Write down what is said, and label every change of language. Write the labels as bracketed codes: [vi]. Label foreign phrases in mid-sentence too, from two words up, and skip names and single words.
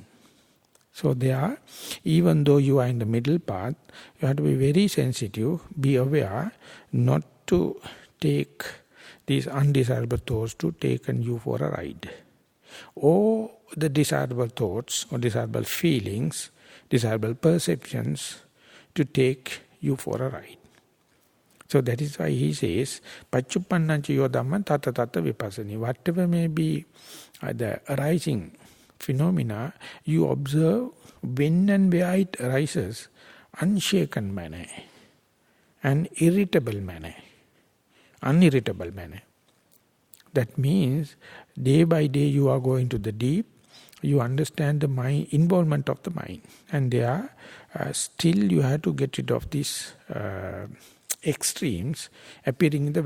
[en] So there, even though you are in the middle path, you have to be very sensitive, be aware not to take these undesirable thoughts to take you for a ride. Or the desirable thoughts or desirable feelings, desirable perceptions to take you for a ride. So that is why he says, [pi] Paccupannanca yo dhamman tata tata vipassani. [en] Whatever may be the arising phenomena, you observe when and where it arises, unshaken manner, an irritable manner, unirritable manner. That means day by day you are going to the deep, you understand the mind, involvement of the mind, and there still you have to get rid of these extremes appearing in the very subtle way.